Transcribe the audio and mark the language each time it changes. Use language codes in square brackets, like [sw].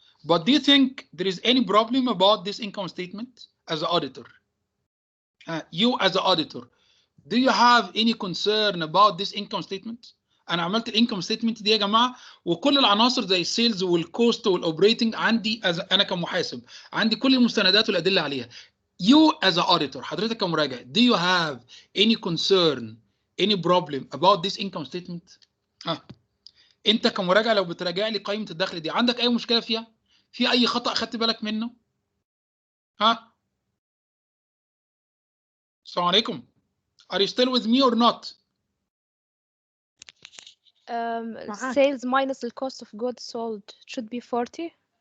[en] But do you think there is any problem about this income statement as an auditor? You as an auditor, do you have any concern about this income statement? [ar] انا عملت الانكم ستيتمنت دي يا جماعه وكل العناصر زي السيلز والكوست والاوبريتنج عندي انا كمحاسب عندي كل المستندات والادله عليها. [en] You as an auditor [ar] حضرتك كمراجع, [en] do you have any concern, any problem about this income statement؟ [ar] انت كمراجع لو بتراجع لي قائمه الدخل دي عندك اي مشكله فيها؟ في اي خطأ خدت بالك منه؟ السلام عليكم. [en] Are you still with me or not? Sales minus the cost of goods sold should be 40.